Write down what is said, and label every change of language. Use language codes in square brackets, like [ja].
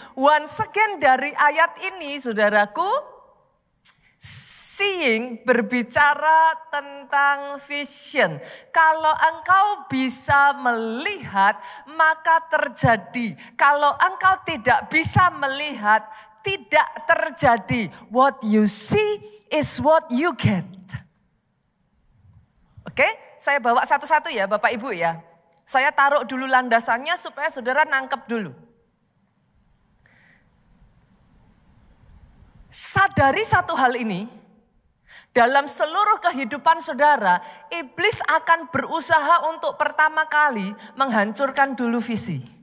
[en] Once again [id] dari ayat ini saudaraku, seeing berbicara tentang vision. Kalau engkau bisa melihat, maka terjadi. Kalau engkau tidak bisa melihat, tidak terjadi. [en] What you see is what you get. [id] Oke, saya bawa satu-satu ya Bapak Ibu ya. Saya taruh dulu landasannya supaya saudara nangkep dulu. Sadari satu hal ini, dalam seluruh kehidupan saudara, iblis akan berusaha untuk pertama kali menghancurkan dulu visi.